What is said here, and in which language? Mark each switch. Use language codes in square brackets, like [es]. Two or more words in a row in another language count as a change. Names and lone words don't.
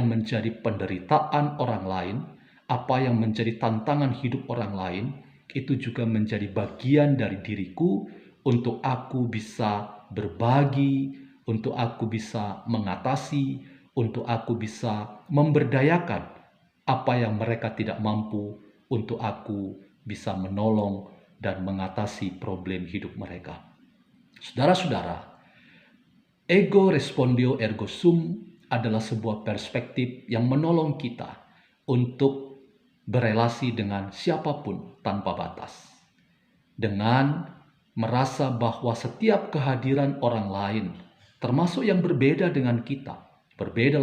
[id] menjadi penderitaan orang lain, apa yang menjadi tantangan hidup orang lain, itu juga menjadi bagian dari diriku untuk aku bisa berbagi, untuk aku bisa mengatasi, untuk aku bisa memberdayakan apa yang mereka tidak mampu, untuk aku bisa menolong dan mengatasi problem hidup mereka. Saudara-saudara, [la] ego respondio ergo sum [id] adalah sebuah perspektif yang menolong kita untuk berelasi dengan siapapun tanpa batas. Dengan merasa bahwa setiap kehadiran orang lain, termasuk yang berbeda dengan kita, berbeda